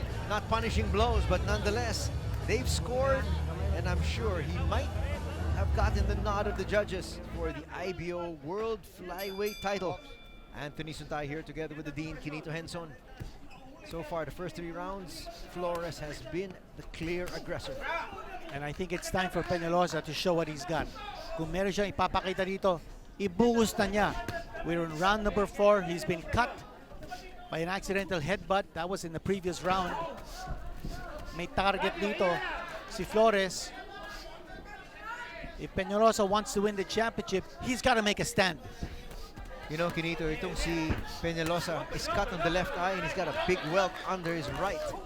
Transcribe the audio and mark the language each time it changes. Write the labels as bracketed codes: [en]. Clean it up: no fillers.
[en] Not punishing blows, but nonetheless, they've scored. And I'm sure he might have gotten the nod of the judges for the IBO World Flyweight title. Anthony Suntay here together with the Dean, Quinito Henson. So far, the first 3 rounds, Flores has been the clear aggressor. And I think it's time for Peñalosa to show what he's got. [tl] Kung meron siyang ipapakita dito, ibuhos na niya. [en] We're in round number 4. He's been cut by an accidental headbutt. That was in the previous round. [tl] May target dito si Flores. [en] If Peñalosa wants to win the championship, he's got to make a stand. You know, Quinito, [tl] itong si [en] Peñalosa is cut on the left eye and he's got a big welt under his right.